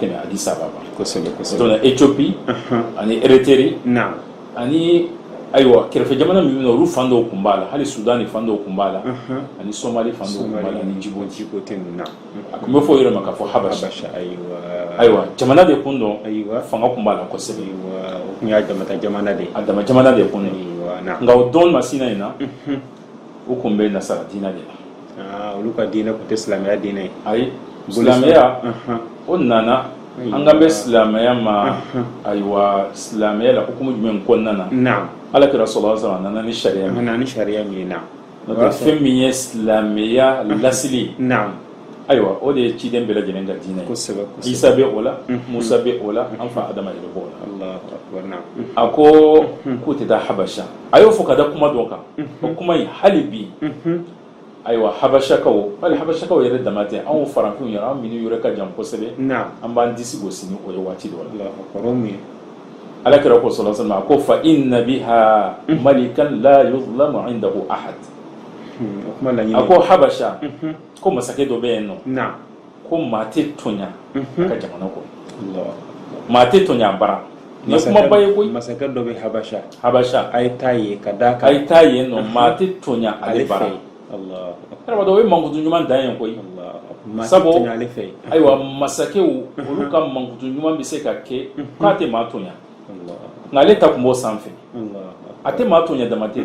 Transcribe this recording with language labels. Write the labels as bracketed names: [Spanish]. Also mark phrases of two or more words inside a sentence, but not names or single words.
[Bambara] tɛmɛ Addis Ababa donc Éthiopie ani Eritrea ani ayiwa kɛrɛfɛ jamana min olu fan dɔw kun b'a la hali Sudan fan dɔw kun b'a la ani Somali fan dɔw kun b'a la ani Djibouti a kun bɛ fɔ o yɔrɔ ma k'a fɔ Habasha ayiwa jamana de kun dɔn fanga kun b'a la kosɛbɛ o kun y'a damata jamana de a dama jamana de kun nka o don masina in na u kun bɛ nasara diinɛ de la olu ka diinɛ kun tɛ silamɛya diinɛ ye. Ayi, silamɛya o nana an ka bɛ silamɛya ma ayiwa silamɛya la hukumu jumɛn kɔnɔna na. Naam. Alakira [Arabic] صلى الله عليه وسلم [Bambara] nana ni sariya min. Nana ni sariya min ye, naam. N'o tɛ fɛn min ye silamɛya lasili. Naam. Ayiwa o de ye ciden bɛɛ lajɛlen ka diinɛ ye. Kosɛbɛ kosɛbɛ. Isa bɛ o la, Musa bɛ o la, an fa Adama yɛrɛ b'o la. [Arabic] الله أكبر, [Bambara] naam. A ko k'u tɛ taa Habasha. A y'o fɔ ka da kuma dɔ kan. O kuma in hali bi. Ayiwa Habashakaw, hali Habashakaw yɛrɛ dama tɛ, anw farafinw yɛrɛ, an minnu yɛrɛ ka jan kosɛbɛ. Naam. An b'an disi gosi ni o ye waati dɔ la. [Arabic] الله أكبر, [Bambara] o mun ye? Alakira ko [Arabic] صلى الله عليه وسلم [Bambara] ko [Arabic] فإن بها ملكا لا يظلم عنده أحد. [Bambara] A ko Habasha ko masakɛ dɔ bɛ yen nɔ. Naam. Ko maa tɛ tonya ka jamana kɔnɔ. Maa tɛ tonya bara. Ni kuma ba ye koyi. Masakɛ dɔ bɛ Habasha. Habasha. A ye taa yen ka d'a kan. A ye taa yen nɔ maa tɛ tonya ale bara. Allah. Adamaden o ye mankutu ɲuman dan ye koyi. Sabu ayiwa masakɛw olu ka mankutu ɲuman bɛ se ka kɛ k'a tɛ maa tonya. Nka ale ta kun b'o sanfɛ. A tɛ maa tonya dama tɛ de.